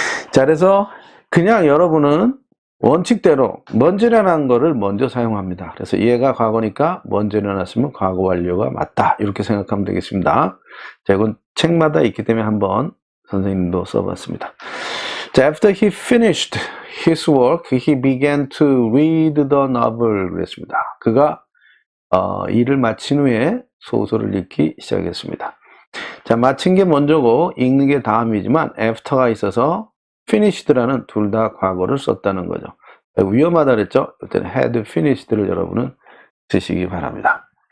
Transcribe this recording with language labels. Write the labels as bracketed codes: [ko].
[ko] 자, 그래서 그냥 여러분은 원칙대로 먼저 일어난 거를 먼저 사용합니다. 그래서 얘가 과거니까 먼저 일어났으면 과거 완료가 맞다. 이렇게 생각하면 되겠습니다. 자, 이건 책마다 있기 때문에 한번 선생님도 써봤습니다. [en] 자, after he finished his work, he began to read the novel. [ko] 그랬습니다. 그가 일을 마친 후에 소설을 읽기 시작했습니다. 자, 마친 게 먼저고 읽는 게 다음이지만 after가 있어서 finished라는 둘 다 과거를 썼다는 거죠. 위험하다 그랬죠? 이때는 [en] had finished [ko] 를 여러분은 쓰시기 바랍니다.